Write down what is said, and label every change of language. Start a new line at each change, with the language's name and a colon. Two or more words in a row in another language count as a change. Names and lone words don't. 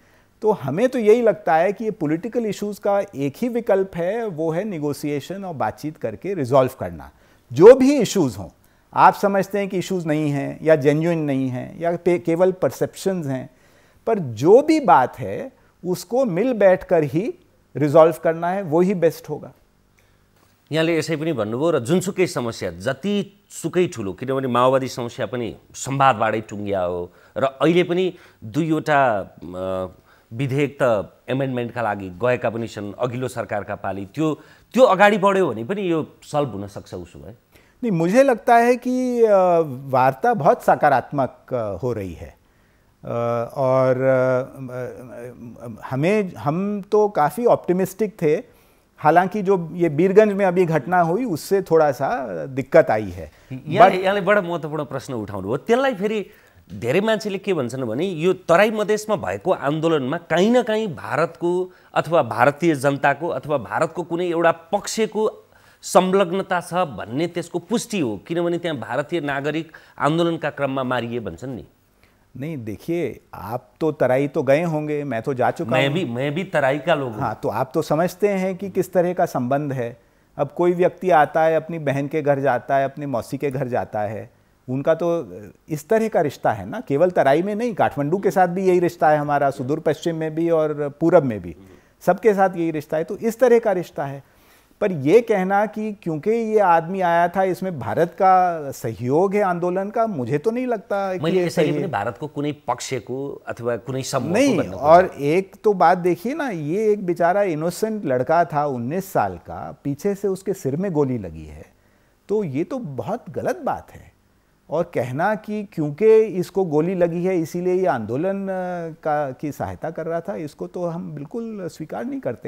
Hindi: तो हमें तो यही लगता है कि ये
English: political issues
Hindi: का एक ही विकल्प है, वो है निगोशिएशन और बातचीत करके रिजॉल्व करना। जो भी इश्यूज़ हों, आप समझते हैं कि इश्यूज़ नहीं हैं या जेन्युइन नहीं हैं या केवल परसेप्शंस हैं, पर जो भी बात है उसको मिल बैठकर ही रिजॉल्व करना है, वो ही बेस्ट होगा।
Nepali: यहाँले यसै पनि भन्नुभयो र जुनसुकै समस्या जतिसुकै ठुलो, किनभने माओवादी समस्या पनि संवादबाटै टुङ्गिया हो र अहिले पनि 2वटा विधेयक त एमेन्डमेन्टका लागि गएका पनि छन् अघिल्लो सरकारका पाली, त्यो अगाडि बढ्यो भने पनि यो सल्भ हुन सक्छ उसो भए?
Hindi: नहीं, मुझे लगता है कि वार्ता बहुत सकारात्मक हो रही है और हम तो काफ़ी ऑप्टिमिस्टिक थे। हालांकि जो ये बीरगंज में अभी घटना हुई उससे थोड़ा सा दिक्कत आई है।
Nepali: यहाँले बडा महत्त्वपूर्ण प्रश्न उठाउनु हो। त्यसलाई फेरि धेरै मान्छेले के भन्छन् भने यो तराई मधेसमा भएको आन्दोलनमा कहीँ न कहीँ भारतको अथवा भारतीय जनताको अथवा भारतको कुनै एउटा पक्षको संलग्नता छ भन्ने त्यसको पुष्टि हो, किनभने त्यहाँ भारतीय नागरिक आन्दोलनका क्रममा मारिए भन्छन् नि।
Hindi: नहीं देखिए, आप तो तराई तो गए होंगे, मैं तो जा चुका हूँ। मैं भी तराई का लोग हूँ। हाँ, तो आप तो समझते हैं कि किस तरह का संबंध है। अब कोई व्यक्ति आता है, अपनी बहन के घर जाता है, अपनी मौसी के घर जाता है, उनका तो इस तरह का रिश्ता है ना, केवल तराई में नहीं, काठमांडू के साथ भी यही रिश्ता है हमारा, सुदूर पश्चिम में भी और पूरब में भी, सबके साथ यही रिश्ता है। तो इस तरह का रिश्ता है। पर ये कहना कि क्योंकि ये आदमी आया था इसमें भारत का सहयोग है आंदोलन का, मुझे तो नहीं लगता कि ये सही है।
Nepali: भारत को कुनै पक्षको अथवा कुनै समूहको
Hindi: नहीं। और एक तो बात देखिए ना, ये एक बेचारा इनोसेंट लड़का था 19 साल का, पीछे से उसके सिर में गोली लगी है, तो ये तो बहुत गलत बात है। और कहना कि क्योंकि इसको गोली लगी है इसीलिए ये आंदोलन की सहायता कर रहा था, इसको तो हम बिल्कुल स्वीकार नहीं करते।